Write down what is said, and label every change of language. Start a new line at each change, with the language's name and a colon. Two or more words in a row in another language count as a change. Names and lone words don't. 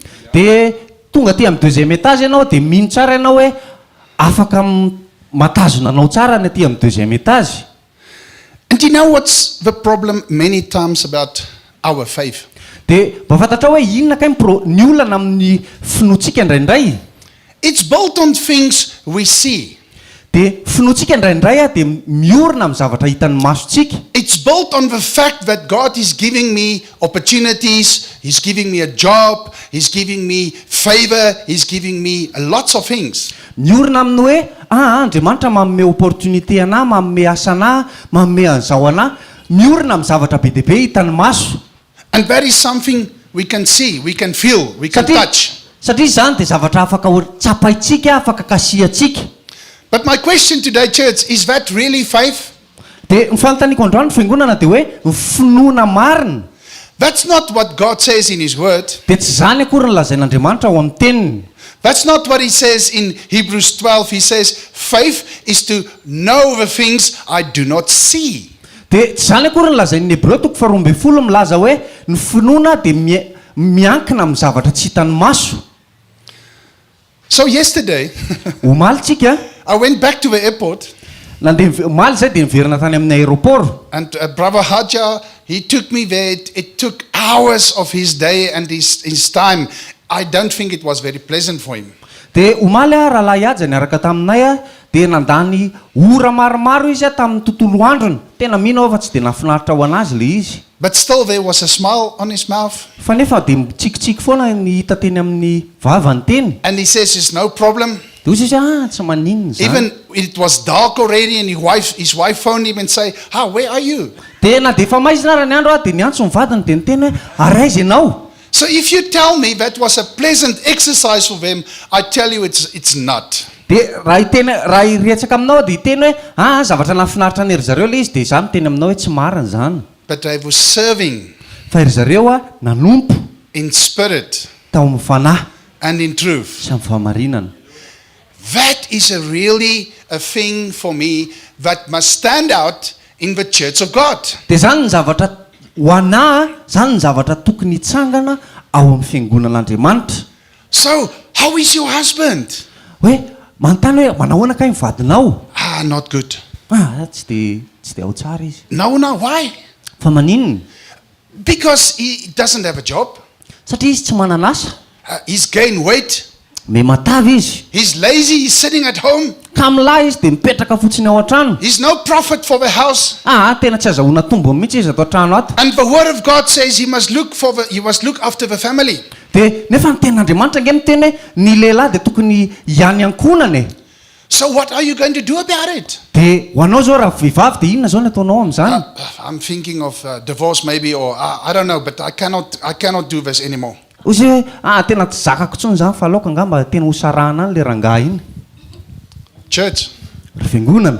Malagasy: Dia tonga aty amin'ny 2e étage ianao dia mino tsara ianao hoe afaka matazona anao tsara ny aty amin'ny 2e étage.
English: And you know what's the problem many times about our faith?
Malagasy: Dia mba fantatra hoe inona kay ny olana amin'ny finoantsika indraindray.
English: It's built on things we see.
Malagasy: Dia finoantsika indraindray dia miorina amin'ny zavatra hitan'ny masontsika.
English: It's built on the fact that God is giving me opportunities, he's giving me a job, he's giving me favor, he's giving me lots of things.
Malagasy: Miorina amin'ny hoe Andriamanitra manome opportunité anahy, manome asa anahy, manome an'izao anahy. Miorina amin'ny zavatra be dia be hitan'ny maso.
English: And that is something we can see, we can feel, we can touch.
Malagasy: Satria izany dia zavatra afaka tsapaitsika, afaka kasiatsika.
English: But my question today, church, is that really faith?
Malagasy: Dia ny fanontaniako androany fiangonana dia hoe finoana marina.
English: That's not what God says in his word.
Malagasy: Dia tsy zany akory ny lazain'Andriamanitra ao amin'ny teniny.
English: That's not what he says in Hebrews 12. He says, faith is to know the things I do not see.
Malagasy: Dia tsy zany akory ny lazain'ny Hebreo 12 milaza hoe ny finoana dia miankina amin'ny zavatra tsy hitan'ny maso.
English: So yesterday,
Malagasy: Omaly tsika
English: I went back to the airport,
Malagasy: omaly zay dia niverina tany amin'ny aéroport.
English: and Brother Haja, he took me there. It took hours of his day and his time. I don't think it was very pleasant for him.
Malagasy: Dia omaly rahalahy Haja niaraka taminay dia nandany ora maromaro izy tamin'ny tontolo androny. Tena mino fa tsy dia nafinaritra ho anazy le izy.
English: But still there was a smile on his mouth.
Malagasy: Fa nefa dia mitsikitsiky foana ny hita teny amin'ny vavany teny.
English: And he says, it's no problem.
Malagasy: Dia izy tsy maninona zany.
English: Even it was dark already and his wife phoned him and say, where are you?
Malagasy: Dia na dia efa maizina raha ny andro dia niantso ny vadiny dia niteny hoe araiza ianao.
English: So if you tell me that was a pleasant exercise for them, I tell you it's not.
Malagasy: Dia raha iretsaka aminao dia hiteny hoe zavatra nafinaritra ny ry zareo le izy dia za miteny aminao hoe tsy marina zany.
English: But I was serving
Malagasy: Fa ry zareo nanompo
English: in spirit
Malagasy: tao amin'ny fanahy
English: and in truth.
Malagasy: sy amin'ny fahamarinana.
English: That is a thing for me that must stand out in the church of God.
Malagasy: Dia zany ny zavatra ho anahy, zany ny zavatra tokony hitsangana ao amin'ny fiangonan'Andriamanitra.
English: So, how is your husband?
Malagasy: Hoe manontany hoe manahoana kay ny vadinao?
English: Not good.
Malagasy: Tsy dia ao tsara izy.
English: No, why?
Malagasy: Fa maninona?
English: Because he doesn't have a job.
Malagasy: Satria izy tsy manana asa.
English: He's gained weight.
Malagasy: Me matavy izy.
English: He's lazy. He's sitting at home.
Malagasy: Ka milahy izy dia mipetraka fotsiny ao an-trano.
English: He's no profit for the house.
Malagasy: Tena tsy azahoana tombony mihitsy izy ato an-trano ato.
English: And the word of God says he must look after the family.
Malagasy: Dia nefa ny tenin'Andriamanitra nge miteny hoe ny lehilahy dia tokony hiany ankonany.
English: So what are you going to do about it?
Malagasy: Dia ho anao zao raha vehivavy dia inona zao ny ataonao amin'izany?
English: I'm thinking of divorce maybe, or I don't know, but I cannot do this anymore.
Malagasy: Ozy hoe tena tsy zakako tsony zany fa aloka angamba tena hosarahana any le rangahy iny.
English: Church,
Malagasy: Ry fiangonana.